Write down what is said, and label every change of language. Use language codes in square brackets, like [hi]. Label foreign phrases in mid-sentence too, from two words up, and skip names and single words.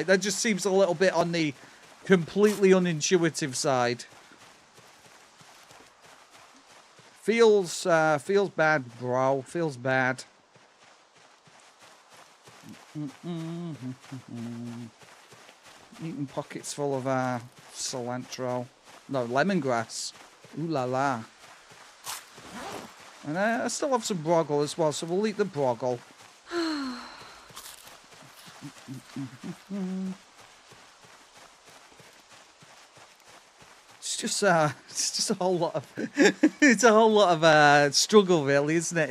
[en] That just seems a little bit on the completely unintuitive side. Feels bad, bro. Feels bad. Eating pockets full of cilantro. No, lemongrass. [fr] Ooh la la. [en] And I still have some broggle as well, so we'll eat the broggle. It's just a whole lot of it's a whole lot of struggle, really, isn't it?